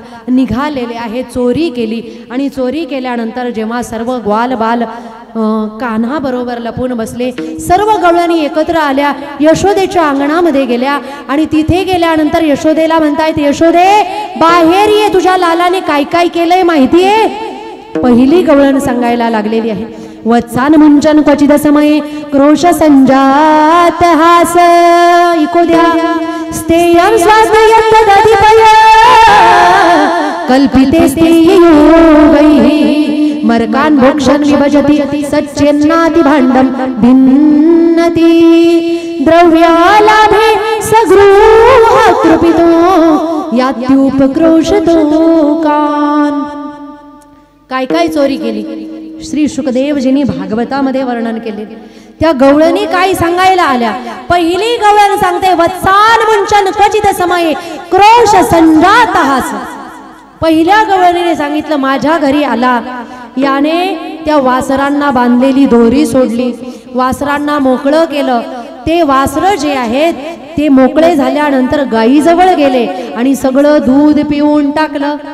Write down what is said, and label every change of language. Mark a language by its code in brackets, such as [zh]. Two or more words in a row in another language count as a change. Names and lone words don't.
[mr] निघालेले आहे, चोरी केली आणि चोरी केल्यानंतर जेव्हा सर्व ग्वाल बाल कान्हा बरोबर लपून बसले, सर्व गवळणी एकत्र आल्या, यशोदेच्या अंगणामध्ये गेल्या आणि तिथे गेल्यानंतर यशोदेला म्हणतायत यशोदे बाहेर ये, तुझ्या लालाने काय काय केलंय माहितीये. पहिली गवळण सांगायला लागलेली आहे. [sa] वत्सान मुंचन क्वचित समये क्रोश संजात हास इको द्या स्तेयं स्वादयत् तदधिपय कल्पिते स्तेयोगैः मर्कान् भोक्षन् विभजति सच्चेन्नाति भाण्डं भिन्नति द्रव्यालाभे सगृह कृपितो यात्युपक्रोशतो कान। [mr] काय काय चोरी केली श्री शुकदेवजींनी भागवतामध्ये वर्णन केले। त्या गवळणी काय सांगायला आल्या? पहिली गवळण सांगते [sa] वत्सान मुंचन क्वचित समये क्रोश संजात हास। [mr] पहिल्या गवळणीने सांगितलं माझ्या घरी आला, याने त्या वासरांना बांधलेली दोरी सोडली, वासरांना मोकळं केलं। ते वासरं जे आहेत ते मोकळे झाल्यानंतर गायीजवळ गेले आणि सगळं दूध पिऊन टाकलं।